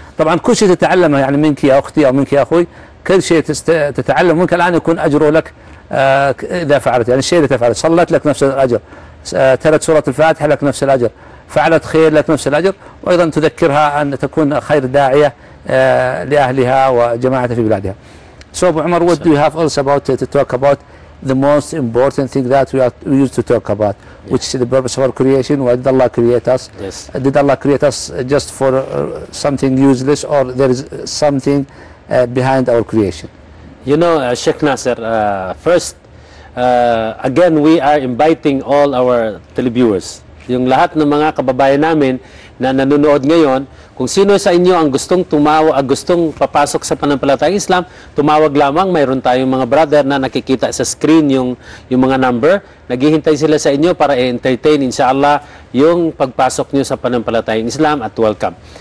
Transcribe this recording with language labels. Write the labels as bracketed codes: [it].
[ar] طبعا كل شيء تتعلمه يعني منك يا أختي أو منك يا أخوي، كل شيء تتعلم منك الآن يكون أجره لك إذا فعلت. يعني الشيء اللي تفعله صلت لك نفس الأجر، تلت سورة الفاتحة لك نفس الأجر، فعلت خير لك نفس الأجر، وأيضا تذكرها أن تكون خير داعية لأهلها وجماعتها في بلادها. [en] So Omar what do you have also about to talk about the most important thing that we used to talk about, yes. which is the purpose of our creation, why did Allah create us? Yes. Did Allah create us just for something useless or there is something behind our creation? You know, Sheikh Nasser, first, again, we are inviting all our televiewers. [tl] Yung lahat ng mga kababayan namin na nanonood ngayon, kung sino sa inyo ang gustong tumawag, ang gustong papasok sa pananampalatayang Islam, tumawag lamang. Mayroon tayong mga brother na nakikita sa screen yung mga number. Naghihintay sila sa inyo para i-entertain, inshallah, yung pagpasok nyo sa pananampalatayang Islam at welcome.